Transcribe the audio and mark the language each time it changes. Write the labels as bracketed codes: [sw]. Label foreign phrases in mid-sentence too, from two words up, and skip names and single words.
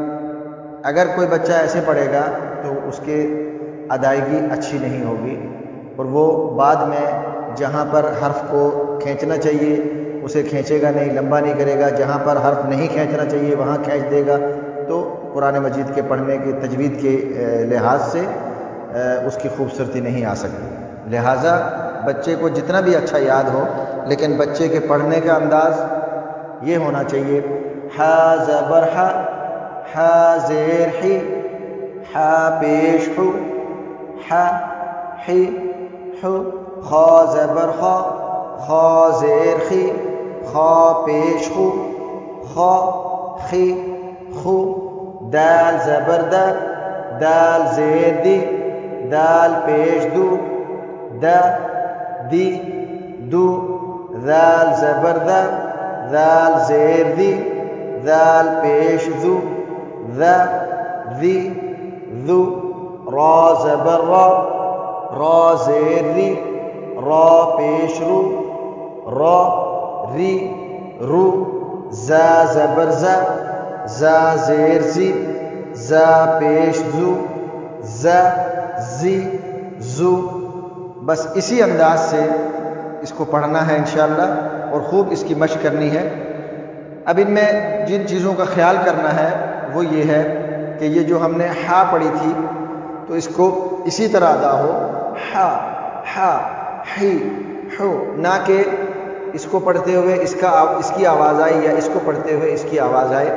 [ur] اگر کوئی بچہ ایسے پڑھے گا تو اس کے ادائیگی اچھی نہیں ہوگی، اور وہ بعد میں جہاں پر حرف کو کھینچنا چاہیے اسے کھینچے گا نہیں، لمبا نہیں کرے گا، جہاں پر حرف نہیں کھینچنا چاہیے وہاں کھینچ دے گا، تو قرآن مجید کے پڑھنے کے تجوید کے لحاظ سے اس کی خوبصورتی نہیں آ سکتی۔ لہٰذا بچے کو جتنا بھی اچھا یاد ہو، لیکن بچے کے پڑھنے کا انداز یہ ہونا چاہیے۔ ہا زبر ہا، ہا زیر حی، ہا پیش حو، ہا حی حو۔ خا زبر خا، خا زیر خی، خا پیش خو، خا خی خو۔ دال زبر دا، دال زیر دی، دال پیش دو، دا دی دو۔ ذال زبر دا، ذال زیر دی، ذال پیش دو، ذا ذی ذو۔ را زبر را، را زیر ری، را پیش رو، را ری رو۔ زا زبر زا، زا زیر زی، زا پیش زو، زا زی زو۔ بس اسی انداز سے اس کو پڑھنا ہے انشاءاللہ، اور خوب اس کی مشق کرنی ہے۔ اب ان میں جن چیزوں کا خیال کرنا ہے وہ یہ ہے کہ یہ جو ہم نے ہا پڑھی تھی تو اس کو اسی طرح ادا ہو، ہا ہا ہی ہو، نہ کہ اس کو پڑھتے ہوئے اس کی آواز آئے یا اس کو پڑھتے ہوئے اس کی آواز آئے۔